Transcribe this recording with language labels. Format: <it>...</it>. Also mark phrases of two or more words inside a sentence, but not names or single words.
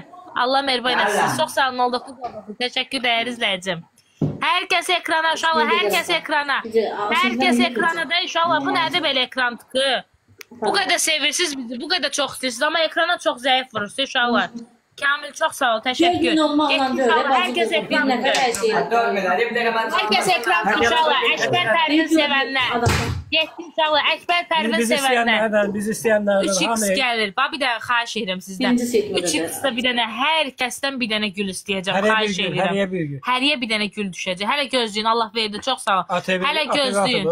<az>Allah mərhəmət eləsin. Çox sağ olun, olduq. Təşəkkür dəyərli izləyicim. Herkes ekrana uşaqlar, herkes ekrana. Herkes ekrana da inşallah. Bu nədir belə ekran tıkı? Bu qədər sevirsiniz bizi, bu qədər çox istəyirsiniz, amma ekrana çox zəif vurursunuz uşaqlar. Kamil çox sağ ol, təşəkkür. Gün olmaqla böyle, Herkes ekran tıkı. Herkes ekran tıkı uşaqlar. Əkbər Pərvin sevənlər. Getdi uşaqlar, Əkbər Pərvin sevənlər. Biz istəyənlərdən. 3x gəlir. Bax bir dənə xahiş edirəm sizdən. 3x-də bir dənə hər kəsdən bir dənə gül istəyəcəm. Xahiş edirəm. Həriyə bir gün. Həriyə bir dənə gül düşəcək. Hələ gözləyin. Allah verdi. Çox sağ ol. Hələ gözləyin.</az>